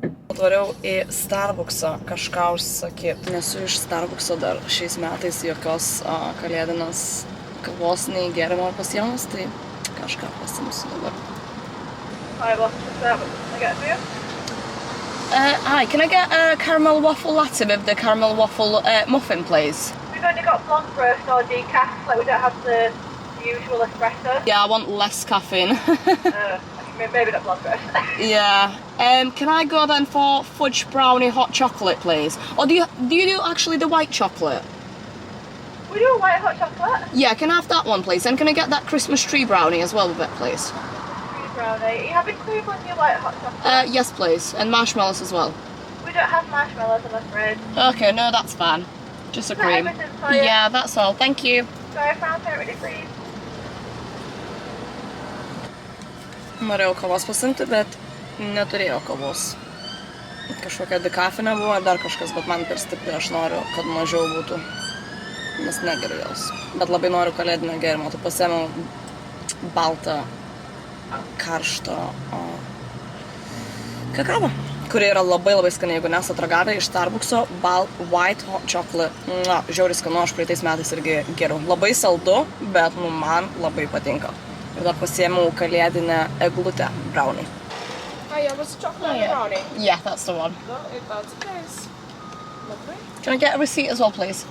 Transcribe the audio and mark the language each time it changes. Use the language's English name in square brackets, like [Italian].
[Lithuanian] Atvariau į Starbucksą kažką užsakyti. Nesu iš Starbuckso dar šiais metais jokios kalėdinės kavos nei gėrimo pasiėmus, tai kažką pasimsiu dabar. [English] Hi, what's the service? Can I get it for you? Hi, can I get a caramel waffle latte with the caramel waffle muffin, please? We've only got blonde roast or decaf, like we don't have the usual espresso. Yeah, I want less caffeine. Maybe not blonde roast. Yeah. Can I go then for fudge brownie hot chocolate, please? Or do you do actually the white chocolate? We do a white hot chocolate. Yeah, can I have that one, please? And can I get that Christmas tree brownie as well with it, please? Tree brownie. Are you having cream on your white hot chocolate? Yes, please. And marshmallows as well. We don't have marshmallows, I'm afraid. Okay, no, that's fine. Just a Is that cream. everything for you? Yeah, that's all. Thank you. Sorry, found it really, please. [Lithuanian] Norėjau kavos pasimti, bet neturėjau kavos. Kažkokia dekafinė buvo ar dar kažkas, bet man per stipri, aš noriu, kad mažiau būtų. Nes negeriu jos. Bet labai noriu kalėdinio gėrimo. Tai pasiėmiau baltą, karštą kakavą, kuri yra labai skani, jeigu nesat ragavę iš Starbuckso White Hot Chocolate. Žiauriai skanu, aš praeitais metais irgi geriau. Labai saldu, bet man labai patinka. Ir dar pasiėmiau kalėdinę eglutę brownie. [English] Hiya, what's the chocolate and the brownie? Yeah, that's the one. If that's the case. Lovely. Can I get a receipt as well, please?